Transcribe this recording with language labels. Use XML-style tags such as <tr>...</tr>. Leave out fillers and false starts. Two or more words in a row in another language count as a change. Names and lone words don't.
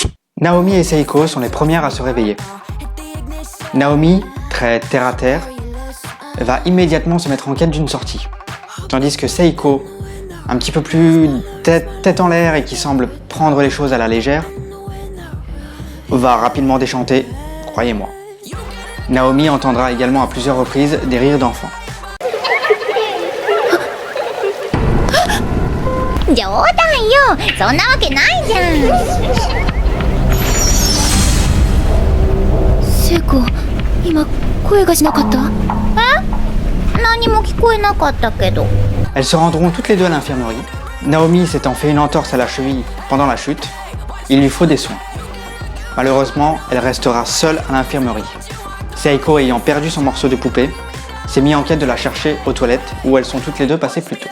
<fr>Naomi et Seiko sont les premières à se réveiller. Naomi, très terre-à-terre, va immédiatement se mettre en quête d'une sortie. Tandis que Seiko, un petit peu plus tête en l'air et qui semble prendre les choses à la légère, va rapidement déchanter, croyez-moi. Naomi entendra également à plusieurs reprises des rires d'enfants.</fr> <ja>冗談よ、そんなわけないじゃん。聖子、今声がしなかった？え？何も聞こえなかったけど。</ja> <fr>Elles se rendront toutes les deux à l'infirmerie. Naomi s'étant fait une entorse à la cheville pendant la chute, il lui faut des soins. Malheureusement, elle restera seule à l'infirmerie. Seiko, ayant perdu son morceau de poupée, s'est mis en quête de la chercher aux toilettes où elles sont toutes les deux passées plus tôt.</fr>